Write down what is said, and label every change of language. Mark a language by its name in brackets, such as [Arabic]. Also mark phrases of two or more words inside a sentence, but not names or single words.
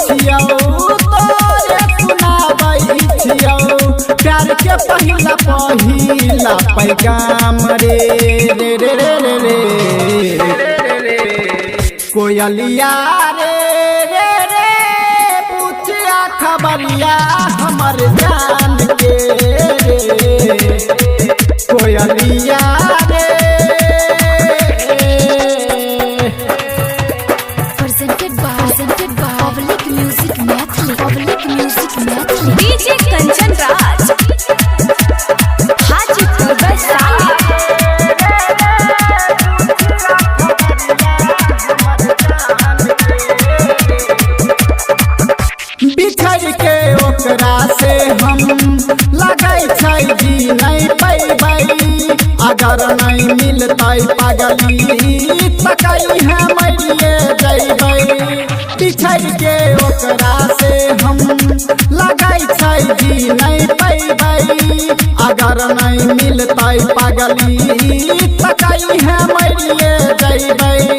[Maithili] छियौ प्यार के पहिला पैगाम रे कोयलिया रे पूछिया खबरिया हमर जान के कोयलिया रे [English] Presented by Public Music Mathli. DJ Kanchan Raj, Hajipur Vaishali. [Maithili] बिछड़ के ओकरा से हम लगै छै जी नहीं पैबै अगर नहीं मिलतै पागली तकै है मरिए जैबै बिछड़ के ओकरा से हम लगै छै जी नहीं पैबै अगर नहीं मिलतै पागली तकै है मरिए जैबै